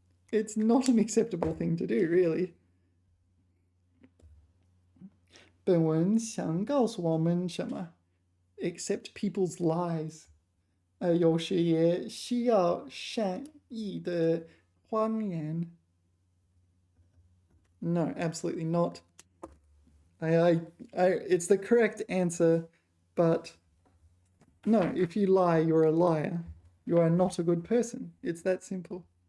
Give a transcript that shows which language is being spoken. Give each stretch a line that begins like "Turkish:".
English: It's not an acceptable thing to do, really.
Chinese: 本文想告诉我们什么 ？
English: Accept people's lies.
Chinese: 有时也需要善意的谎言。
English: No, absolutely not. It's the correct answer, but no, if you lie, you're a liar. You are not a good person. It's that simple.